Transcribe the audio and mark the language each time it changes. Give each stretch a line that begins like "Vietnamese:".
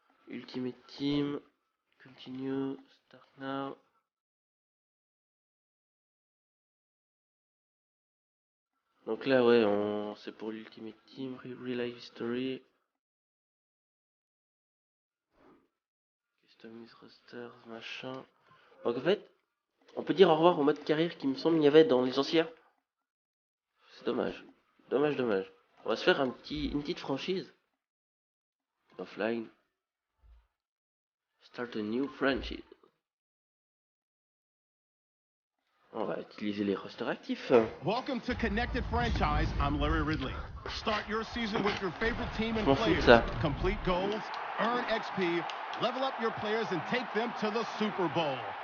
English: Ultimate Team, continue, start now.
French: Donc là, ouais, c'est pour l'Ultimate Team,
English: Relive History. Customize rosters,
French: machin. Donc en fait, on peut dire au revoir au mode carrière qui me semble il y avait dans les anciens. C'est dommage. Dommage. On va se faire une petite franchise. Offline.
English: Start a new franchise.
French: On va utiliser les rosters actifs.
English: Welcome to Connected Franchise. I'm Larry Ridley. Start your season with your favorite team and players. Complete goals, earn XP, level up your players and take them to the Super Bowl.